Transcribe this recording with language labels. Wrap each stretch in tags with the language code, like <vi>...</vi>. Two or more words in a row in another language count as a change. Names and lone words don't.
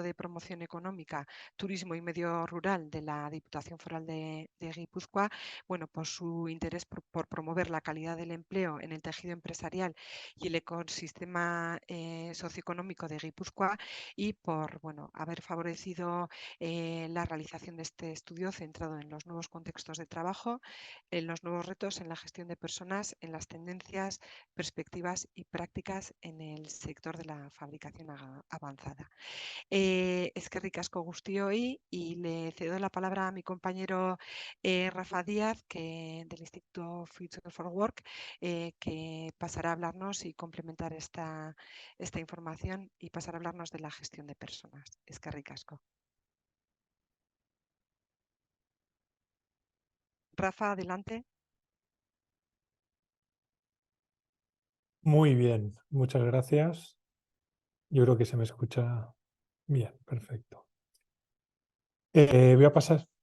<es>de Promoción Económica, Turismo y Medio Rural de la Diputación Foral de Guipúzcoa, bueno, por su interés por promover la calidad del empleo en el tejido empresarial y el ecosistema socioeconómico de Guipúzcoa, y por, bueno, haber favorecido la realización de este estudio centrado en los nuevos contextos de trabajo, en los nuevos retos en la gestión de personas, en las tendencias, perspectivas y prácticas en el sector de la fabricación avanzada.</es> <eu>Eskerrik asko guztioi,</eu> <es>y le cedo la palabra a mi compañero Rafa Díaz, del Instituto Future for Work, que pasará a hablarnos y complementar esta información, y pasará a hablarnos de la gestión de personas.</es> <eu>Eskerrik asko.</eu> <es>Rafa, adelante. Muy bien, muchas gracias. Yo creo que se me escucha bien, perfecto. Voy a pasar.</es>